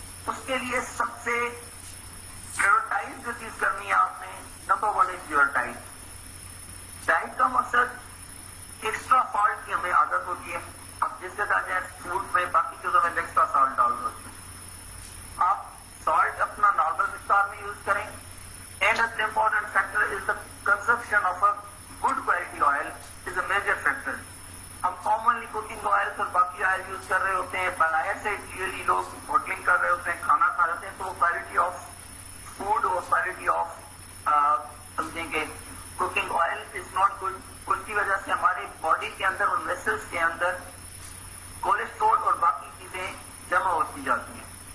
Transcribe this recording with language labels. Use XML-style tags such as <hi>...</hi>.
<ur>اس کے لیے سب سے پرائورٹائز جو چیز کرنی ہے آپ نے،</ur> <en>Number 1 is your diet.</en> <ur>Diet کا مقصد ایکسٹرا سالٹ کی ہمیں عادت ہوتی ہے. اب جس جگہ جائیں فوڈ میں باقی چیزوں میں ایکسٹرا سالٹ ڈال دو. آپ سالٹ اپنا نارمل مقدار میں یوز کریں.</ur> <en>And an important factor is the consumption of a good quality oil is a major factor.</en> <ur>ہم کامنلی کوکنگ آئل اور باقی آئل یوز کر رہے ہوتے ہیں. باہر سے یوزلی لوگ ہوٹلنگ کر رہے ہوتے ہیں، کھانا کھا رہے ہیں، تو کوالٹی آف فوڈ اور کوالٹی آف سمجھیں کہ</ur> <en>Cooking oil is not good.</en> <ur>اس کی وجہ سے ہماری باڈی کے اندر اور ویسلز کے اندر کولیسٹرول اور باقی چیزیں جمع ہوتی جاتی ہیں.</ur>